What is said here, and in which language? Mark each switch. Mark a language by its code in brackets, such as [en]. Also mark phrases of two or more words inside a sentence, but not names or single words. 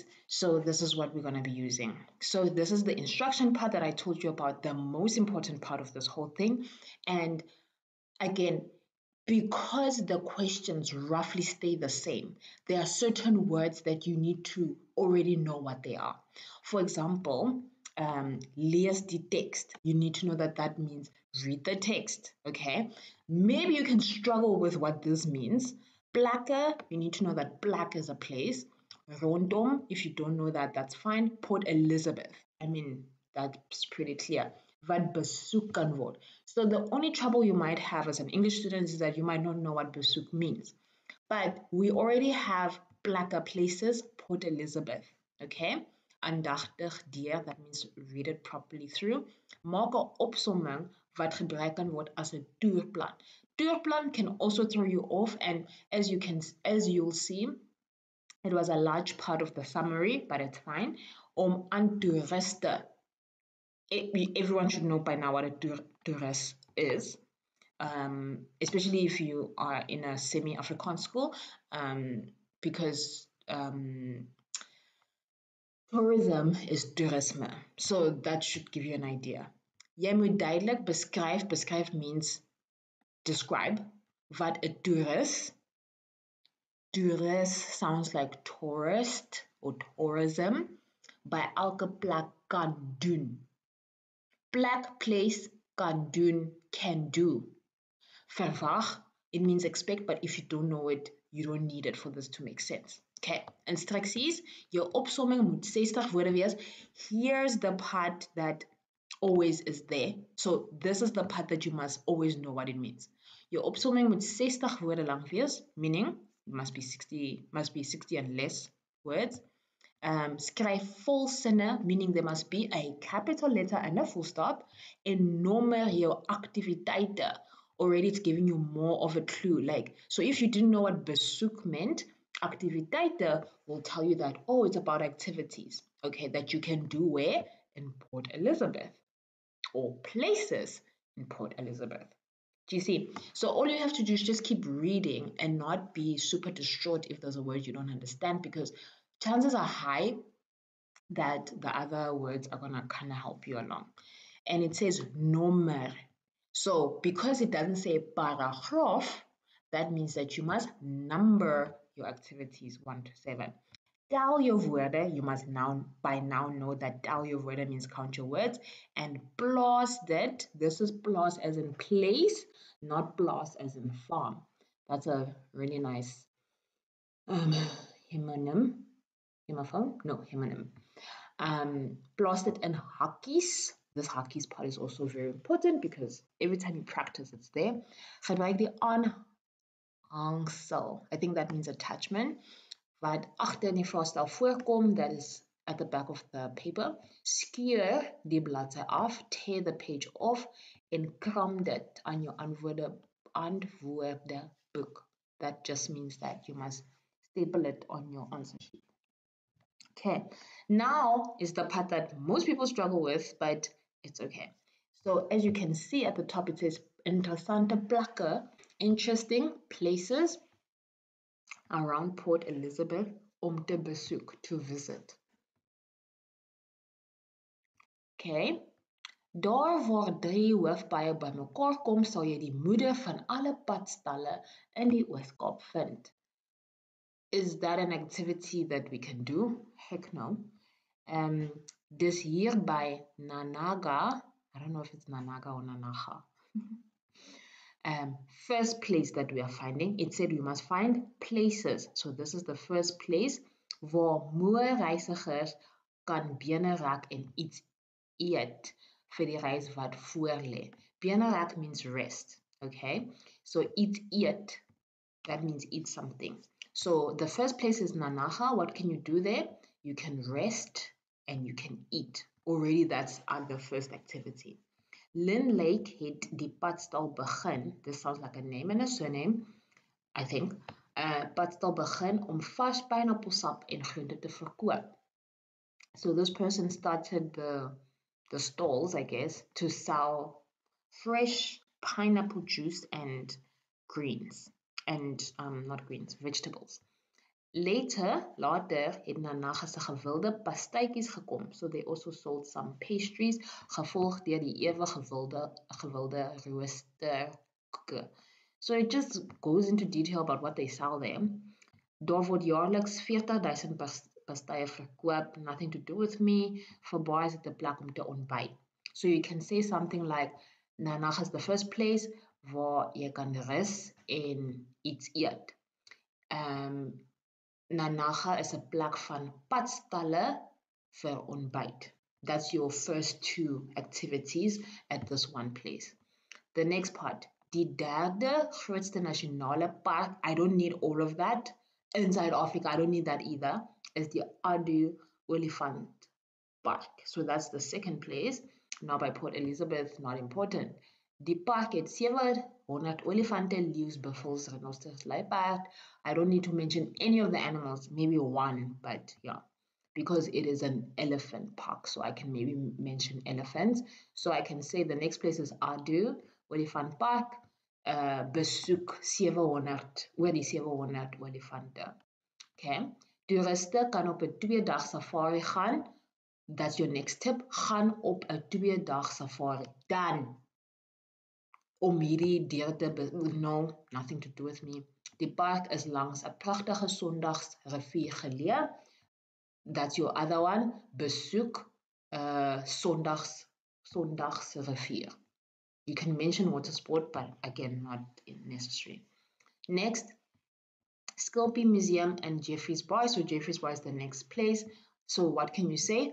[en] So this is what we're going to be using. So this is the instruction part that I told you about, the most important part of this whole thing. And again, because the questions roughly stay the same, there are certain words that you need to already know what they are. For example, [af] lees die text. [en] You need to know that that means read the text, okay? Maybe you can struggle with what this means. Plekke, you need to know that plek is a place. Rondom, if you don't know that, that's fine. Port Elizabeth, I mean, that's pretty clear. [af] Wat besoek kan word. [en] So the only trouble you might have as an English student is that you might not know what besoek means. But we already have plekke, places, Port Elizabeth, okay? [af] Aandagtig deur, [en] that means read it properly through. [af] Maak 'n opsomming wat gebruik kan word as 'n toerplan. [en] Toerplan can also throw you off, and as you'll see, it was a large part of the summary, but it's fine. [af] Om aan toeriste. [en] Everyone should know by now what a toerist is, especially if you are in a semi-Afrikaans school, because tourism is toerisme. So that should give you an idea. [af] Jy moet duidelik beskryf. [en] Beskryf means describe. [af] Wat 'n toerist. [en] Toerist sounds like tourist or tourism. [af] By elke plek kan doen. Plek, place, kan doen, [en] can do. Verwag, it means expect, but if you don't know it, you don't need it for this to make sense. [af] Okay, instructies, jou opsomming moet 60 woorde wees. [en] Here's the part that always is there. So this is the part that you must always know what it means. [af] Jou opsomming moet 60 woorde lank wees, [en] meaning it must be 60 and less words. [af] Skryf vol sinne, [en] meaning there must be a capital letter and a full stop. [af] En nommer jou aktiwiteite. [en] Already it's giving you more of a clue. Like, so if you didn't know what besoek meant, aktiwiteite will tell you that, oh, it's about activities, okay, that you can do where? In Port Elizabeth, or places in Port Elizabeth. Do you see? So all you have to do is just keep reading and not be super distraught if there's a word you don't understand, because chances are high that the other words are gonna kind of help you along. And it says nommer. So because it doesn't say paragraaf, that means that you must number your activities 1 to 7. [af] Tel jou woorde, [en] you must now by now know that [af] tel jou woorde [en] means count your words. And [af] plaas dit, [en] this is plaas as in place, not plaas as in farm. That's a really nice homonym. Homonym. [af] Plaas dit in hakkies. [en] This hakkies part is also very important because every time you practice, it's there. [af] Gebruik die aanhangsel. [en] I think that means attachment. [af] Wat agter in die vraestel voorkom, [en] that is at the back of the paper. [af] Skeur die bladsy af, [en] tear the page off [af] en kram dit aan jou antwoordeboek. [en] That just means that you must staple it on your answer sheet. Okay, now is the part that most people struggle with, but it's okay. So as you can see at the top, it says [af] interessante plekke, [en] interesting places around Port Elizabeth [af] om te besoek, [en] to visit. [af] Okay, daar waar 3 hoofpaaie bymekaar kom, sal jy die moeder van alle padstalle in die Oos-Kaap vind. [en] Is that an activity that we can do? Heck no. [af] Dis hier by Nanaga, [en] I don't know if it's Nanaga or Nanaga. First place that we are finding, it said we must find places. So this is the first place [af] waar moe reisigers kan bene rek en iets eet vir die reis wat voor lê. Bene rek [en] means rest, okay? So eat, that means eat something. So the first place is Nanaga. What can you do there? You can rest and you can eat. Already that's the first activity. [af] Lynn Lake het die padstal begin. [en] This sounds like a name and a surname. I think. [af] Padstal begin om vars pineappelsap en groente te verkoop. [en] So this person started the stalls, I guess, to sell fresh pineapple juice and greens. And not greens, vegetables. [af] Later het Nanaga se gewilde pastytjies gekom. [en] So they also sold some pastries, [af] gevolg deur die ewig gewilde roosterkoeke. [en] So it just goes into detail about what they sell there. [af] Daar word jaarliks 40,000 pastye verkoop, [en] nothing to do with me. [af] Vir baie is dit 'n plek om te ontbyt. [en] So you can say something like Nanaga is the first place [af] waar jy kan rus en iets eet. Nanaga is 'n plek van padstalle vir ontbyt. [en] That's your first two activities at this one place. The next part, [af] die derde grootste nasionale park, [en] I don't need all of that. Inside Africa, I don't need that either, [af] is die Adu Olifant Park. [en] So that's the second place. Now by Port Elizabeth, not important. [af] Die park het 700 olifante, leeu's, buffels, rhinoceros, luiperd. [en] I don't need to mention any of the animals, maybe one, but yeah, because it is an elephant park, so I can maybe mention elephants. So I can say the next place is Adu Olifant Park, [af] besoek 700, oor die 700 olifante. Okay, toeriste kan op 'n 2-dag safari gaan. [en] That's your next tip. [af] Gaan op 'n 2-dag safari. Dan om hierdie dier te no, [en] nothing to do with me. [af] Die park is langs 'n pragtige Sondagsrivier geleë. [en] That's your other one. [af] Besoek Sondagsrivier. [en] You can mention water sport, but again, not necessary. Next, Sculpey Museum and Jeffreys Bar. So Jeffreys Bar is the next place. So what can you say?